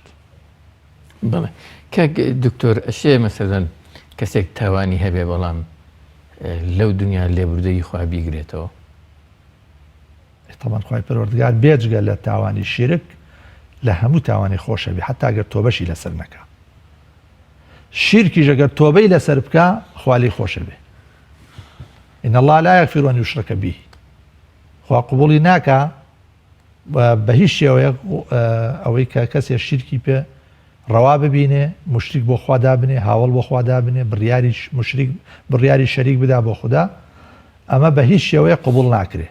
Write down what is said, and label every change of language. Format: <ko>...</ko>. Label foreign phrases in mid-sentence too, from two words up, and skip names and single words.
<ckb>بەڵێ کاک دکتۆر ئەشێ مەسەلەن کەسێک تاوانی هەبێ بەڵام لەو دنیا لێبوردەی خوا بیگرێتەوە. طبعا خوای پەروەردگار بێجگە لە تاوانی شیرک لە هەموو تاوانی خۆشە بێ حتا گەر تۆبەشی لەسەر نەکا. شیرکیش ئەگەر تۆبەی لەسەر بکە خوا لێی خۆشە بێ.</ckb> <ar>إن الله لا يغفر أن يشرك به.</ar> <ckb>خوا قبوڵی ناکا بە هیچ شێوەیەک ئەوەی کە کەسێ شیرکی پێ ڕەوا ببینێ، مشریک بۆ خوا دابنێ، هاوڵ بۆ خوا دابنێ، بڕیاری شەریک بدا بۆ خوددا، ئەمە بە هیچ شێوەیە قبوڵ ناکرێ.</ckb>